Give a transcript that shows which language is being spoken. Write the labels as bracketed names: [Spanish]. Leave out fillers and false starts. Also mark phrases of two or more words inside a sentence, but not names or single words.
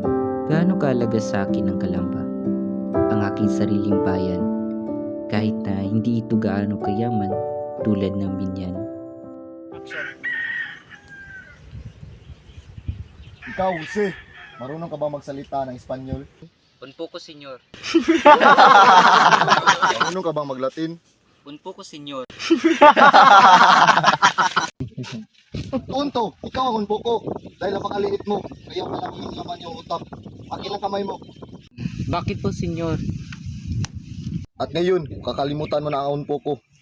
[Filipino] Gaano kaalaga sa akin ang Kalamba, ang aking sariling bayan, kahit na hindi ito gaano kayaman tulad ng Binyan. Ikaw, Jose, marunong ka ba magsalita ng Espanyol? [Spanish] Un poco, senyor. [Filipino] Marunong ka bang maglatin? [Spanish] Un poco, senyor. [Filipino] Tunto, ikaw ang unpoko. Dahil napakaliit mo, kaya malaki yung laman yung utak. Akin ang kamay mo. Bakit po, senyor? At ngayon, kakalimutan mo na ang unpoko.